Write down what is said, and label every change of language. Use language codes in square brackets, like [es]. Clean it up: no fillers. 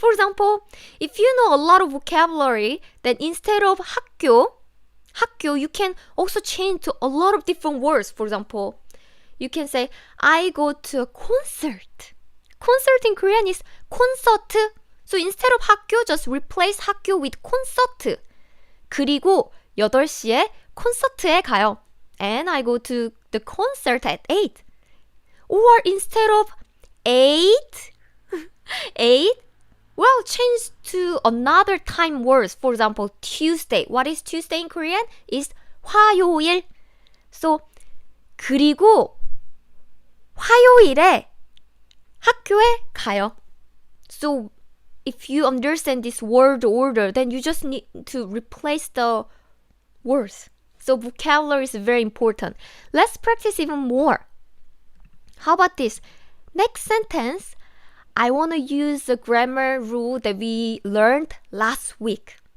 [en] For example, if you know a lot of vocabulary, then instead of 학교, you can also change to a lot of different words. For example, you can say, I go to a concert. Concert in Korean is 콘서트. So instead of 학교, just replace 학교 with 콘서트. [ko] 그리고 8시에 콘서트에 가요. [en] And I go to the concert at 8. Or instead of 8, well, change to another time words. For example, Tuesday. What is Tuesday in Korean? Is 화요일. [ko] So, 그리고 화요일에 학교에 가요. [en] So, if you understand this word order, then you just need to replace the words. So, vocabulary is very important. Let's practice even more. How about this? Next sentence, I want to use the grammar rule that we learned last week.